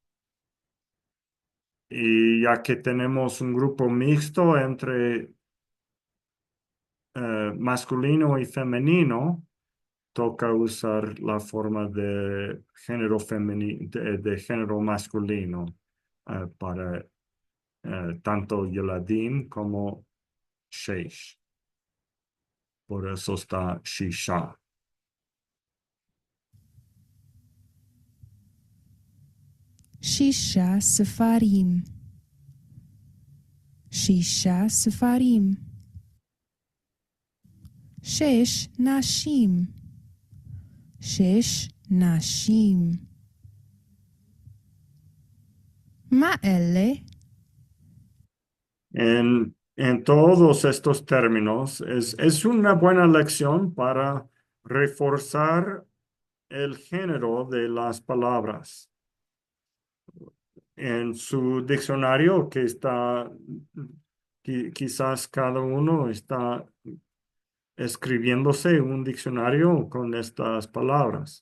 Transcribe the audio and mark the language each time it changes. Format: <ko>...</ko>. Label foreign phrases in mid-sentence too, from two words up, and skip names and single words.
<es>Y ya que tenemos un grupo mixto entre masculino y femenino, toca usar la forma de género femenino, de género masculino para tanto Yeladim como Sheish. Por eso está Shisha.</es> <he>שישה ספרים. שישה ספרים. שש נשים. שש נשים. מה אלה?</he> <es>En todos estos términos, es una buena lección para reforzar el género de las palabras. En su diccionario, que está, quizás cada uno está escribiéndose un diccionario con estas palabras.</es>